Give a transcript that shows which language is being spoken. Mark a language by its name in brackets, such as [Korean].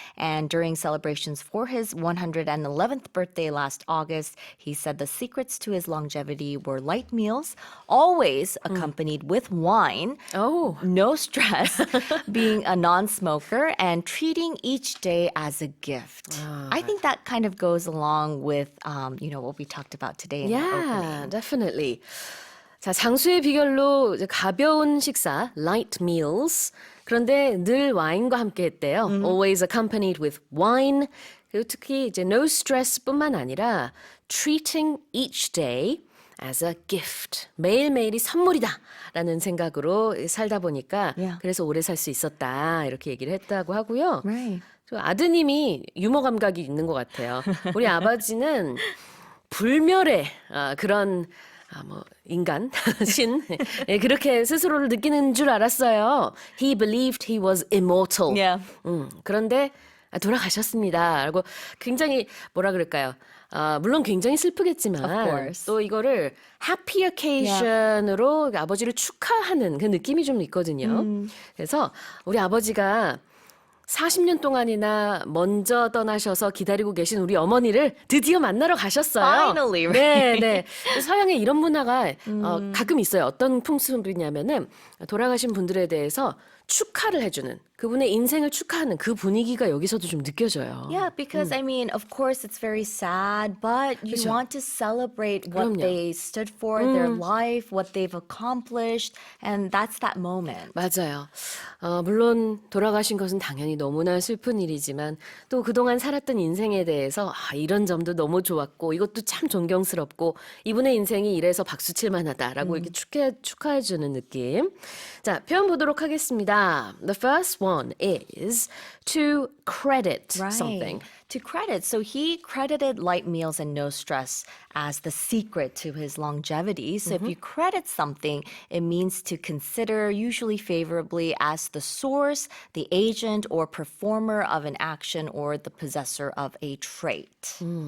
[English] And during celebrations for his 111th birthday last August, he said the secrets to his longevity were light meals, always accompanied with wine, Oh. no stress, being a non-smoker, and treating each day as a gift. I think that kind of goes along with, what we talked about today in the opening. Yeah, definitely. [Korean] 자, 장수의 비결로 이제 가벼운 식사, light meals. 그런데 늘 와인과 함께 했대요. [English] Always accompanied with wine. [Korean] 그리고 특히 이제 no stress뿐만 아니라 [English] treating each day as a gift. [Korean] 매일매일이 선물이다 라는 생각으로 살다 보니까 [English] Yeah. [Korean] 그래서 오래 살 수 있었다 이렇게 얘기를 했다고 하고요. [English] Right. [Korean] 저 아드님이 유머 감각이 있는 것 같아요. 우리 아버지는 불멸의 그런 인간, 신 그렇게 스스로를 느끼는 줄 알았어요. [English] He believed he was immortal. Yeah. [Korean] 그런데 돌아가셨습니다. 라고 굉장히 뭐라 그럴까요? 물론 굉장히 [English] Of [Korean] 슬프겠지만 [English] course. [Korean] 또 이거를 [English] happy occasion [Korean] 으로 아버지를 축하하는 그 느낌이 좀 있거든요. 그래서 우리 아버지가 40년 동안이나 먼저 떠나셔서 기다리고 계신 우리 어머니를 드디어 만나러 가셨어요. [English] Finally, right? [Korean] 네, 네. 서양에 이런 문화가 가끔 있어요. 어떤 풍습이냐면은 돌아가신 분들에 대해서 축하를 해주는 그분의 인생을 축하하는 그 분위기가 여기서도 좀 느껴져요. [English] Yeah, because I mean, of course, it's very sad, but you [Korean] 그쵸. [English] want to celebrate what [Korean] 그럼요. [English] they stood for, their life, what they've accomplished, and that's that moment. [Korean] 맞아요. 물론 돌아가신 것은 당연히 너무나 슬픈 일이지만 또 그동안 살았던 인생에 대해서 이런 점도 너무 좋았고 이것도 참 존경스럽고 이분의 인생이 이래서 박수칠 만하다라고 이렇게 축하해주는 느낌. 자, 표현 보도록 하겠습니다. [English] The first one is to credit something. To credit. So he credited light meals and no stress as the secret to his longevity. So if you credit something, it means to consider usually favorably as the source, the agent, or performer of an action or the possessor of a trait.